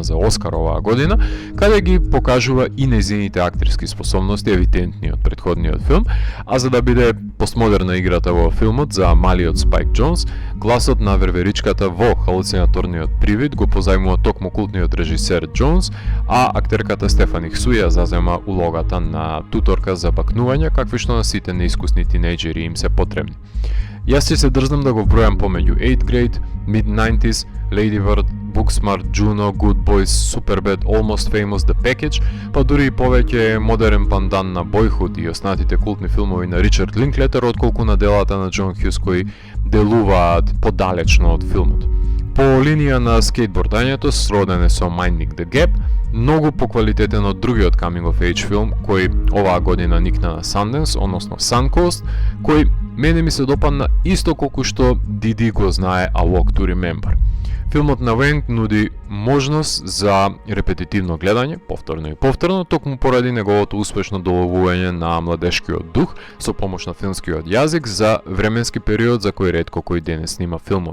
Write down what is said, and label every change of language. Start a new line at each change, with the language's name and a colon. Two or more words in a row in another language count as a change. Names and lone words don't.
Macedonian: за Оскар оваа година, каде ги покажува и незините актерски способности евидентни од претходниот филм, а за да биде постмодерна играта во филмот за малиот Спайк Джонс, гласот на верверичката во халуцинаторниот привид го позајмува токму култниот режисер Джонс, а актерката Стефани Хсуја зазема улогата на туторка за бакнување, какви што на сите неискусни тинејџери им се потребни. Јас ќе се дрзнам да го бројам помеѓу 8th Grade, Mid-90s, Lady Bird, Booksmart, Juno, Good Boys, Superbad, Almost Famous, The Package, па дури и повеќе модерен пандан на Boyhood и останатите култни филмови на Ричард Линклетер, отколку на делата на Џон Хјус кои делуваат подалечно од филмот. По линија на скейтбордањето, сроден е со Minding the Gap, многу поквалитетен од другиот
English: coming of age
Macedonian: филм кој оваа година никна на Sundance, односно Suncoast, кој мене ми се допадна исто колку што Диди го знае A Walk to Remember. Филмот на Венг нуди можност за репетитивно гледање, повторно и повторно, токму поради неговото успешно доловување на младешкиот дух со помош на филмскиот јазик за временски период за кој ретко кој денес снима филмови.